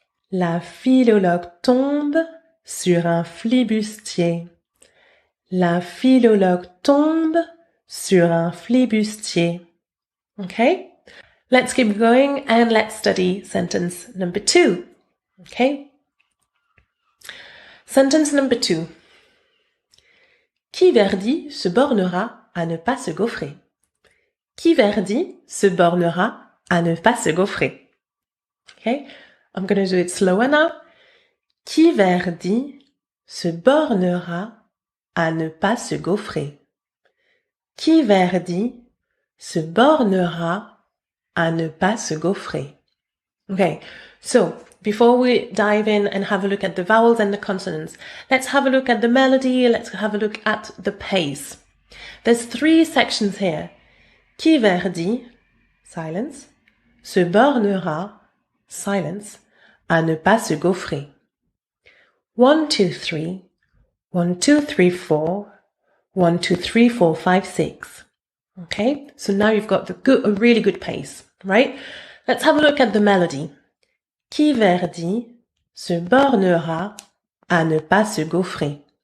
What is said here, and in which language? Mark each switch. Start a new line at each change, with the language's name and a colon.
French: La filologue tombe sur un flibustier. La filologue tombe sur un flibustier.
English: Okay? Let's keep going and let's study sentence number 2. Okay? Sentence number 2.
French: Qui Verdi se bornera à ne pas se gaufrer? Qui Verdi se bornera à ne pas se gaufrer?
English: Okay? I'm going to do it slower now.
French: Qui Verdi se bornera à ne pas se gaufrer? Qui Verdi se bornera à ne pas se gaufrer?
English: Okay, so before we dive in and have a look at the vowels and the consonants, let's have a look at the melody, let's have a look at the pace. There's 3 sections here.
French: Qui Verdi, silence, se bornera, silence, à ne pas se gaufrer.
English: 1, 2, 3, 1, 2, 3, 4, 1, 2, 3, 4, 5, 6. Okay, so now you've got a really good pace, right? Let's have a look at the melody.
French: Qui Verdi se bornera à ne pas se gaufrer.